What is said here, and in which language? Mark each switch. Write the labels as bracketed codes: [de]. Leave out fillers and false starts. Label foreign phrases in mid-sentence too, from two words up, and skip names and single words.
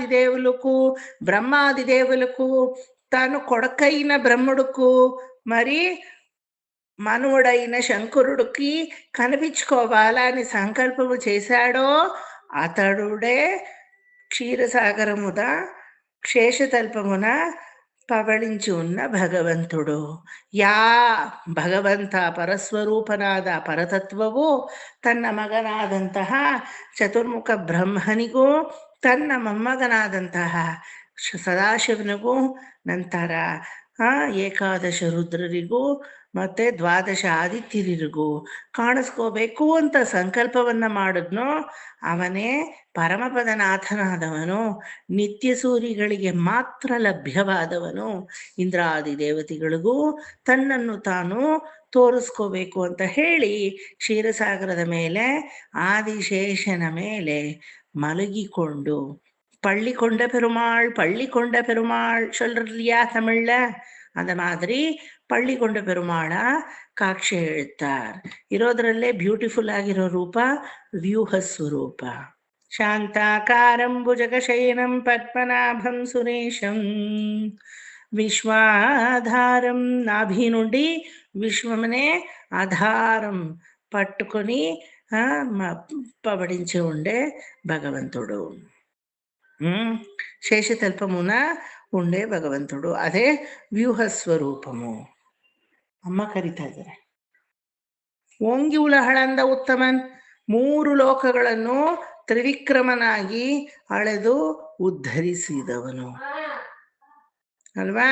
[te] దేవులకు బ్రహ్మాది దేవులకు తను కొడుకైన బ్రహ్ముడుకు మరి మనువుడైన శంకరుడికి కనిపించుకోవాలని సంకల్పము చేశాడో అతడుడే క్షీరసాగరముద శేషతల్పమున పవళించి ఉన్న ಭಗವಂತುಡು. [kn] ಯಾ ಭಗವಂತ ಪರಸ್ವರೂಪನಾದ ಪರತತ್ವವು ತನ್ನ ಮಗನಾದಂತಹ ಚತುರ್ಮುಖ ಬ್ರಹ್ಮನಿಗೂ ತನ್ನ ಮೊಮ್ಮಗನಾದಂತಹ ಸದಾಶಿವನಿಗೂ ನಂತರ ಏಕಾದಶ ರುದ್ರರಿಗೂ ಮತ್ತೆ ದ್ವಾದಶ ಆದಿತ್ಯರಿಗೂ ಕಾಣಿಸ್ಕೋಬೇಕು ಅಂತ ಸಂಕಲ್ಪವನ್ನ ಮಾಡಿದ್ನೋ ಅವನೇ ಪರಮಪದನಾಥನಾದವನು, ನಿತ್ಯ ಸೂರಿಗಳಿಗೆ ಮಾತ್ರ ಲಭ್ಯವಾದವನು. ಇಂದ್ರಾದಿ ದೇವತೆಗಳಿಗೂ ತನ್ನನ್ನು ತಾನು ತೋರಿಸ್ಕೋಬೇಕು ಅಂತ ಹೇಳಿ ಕ್ಷೀರಸಾಗರದ ಮೇಲೆ ಆದಿಶೇಷನ ಮೇಲೆ ಮಲಗಿಕೊಂಡು [ta] பள்ளிக்கொண்ட பெருமாள் சொல்றியா தமிழ்ல, அந்த மாதிரி பள்ளிಕೊಂಡ பெருமாಳ [kn] ಕಾಕ್ಷೆ ಹೇಳ್ತಾರ್. ಇರೋದ್ರಲ್ಲೇ ಬ್ಯೂಟಿಫುಲ್ ಆಗಿರೋ ರೂಪ ವ್ಯೂಹ ಸ್ವರೂಪ. [sa] ಶಾಂತಾಕಾರಂ ಭುಜಗಶಯನಂ ಪದ್ಮನಾಭಂ ಸುರೇಶಂ విశ్వాధారం, [te] నాభి నుండి విశ్వమనే ఆధారం పట్టుకొని పవడించి ఉండే భగవంతుడు, శేషతల్పమున ఉండే ಭಗವಂತುಡು, ಅದೇ ವ್ಯೂಹ ಸ್ವರೂಪము. [kn] ಅಮ್ಮ ಕರಿತಾ ಇದ್ದಾರೆ. [ta] ஓங்கி உலகளந்த உத்தமன், [kn] 3 ಲೋಕಗಳನ್ನು ತ್ರಿವಿಕ್ರಮನಾಗಿ ಅಳೆದು ಉದ್ಧರಿಸಿದವನು ಅಲ್ವಾ.